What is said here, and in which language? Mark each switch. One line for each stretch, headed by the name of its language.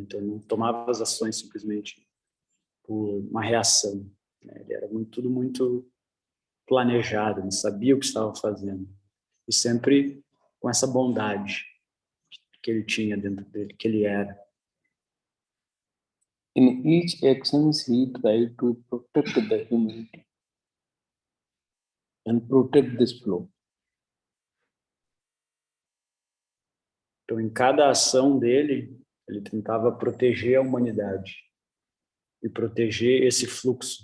Portuguese: Então, não tomava as ações simplesmente por uma reação, né? Ele era tudo muito planejado, ele sabia o que estava fazendo. E sempre com essa bondade que ele tinha dentro dele, que ele era.
English: In each actions, he tried to protect the humanity and protect this flow.
Portuguese: Então, em cada ação dele, ele tentava proteger a humanidade e proteger esse fluxo.